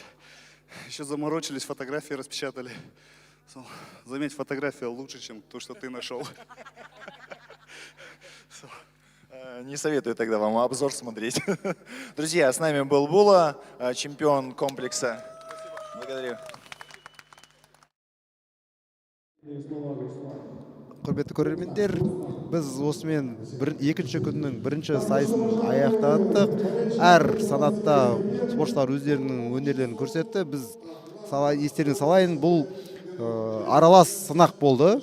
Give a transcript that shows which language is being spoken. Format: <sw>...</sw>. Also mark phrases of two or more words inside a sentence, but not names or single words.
<ru>Еще заморочились, фотографии распечатали. Заметь, фотография лучше, чем то, что ты нашел. Не советую тогда вам обзор смотреть. Друзья, с нами был Була, чемпион комплекса. Благодарю.</ru> <kk>Құрметті көрермендер, біз осымен екінші күннің бірінші сайысын аяқтаттық. Әр санатта спортшылар өздерінің өнерлерін көрсетті. Біз естеріңізге салайын, бұл аралас сынақ болды.</kk>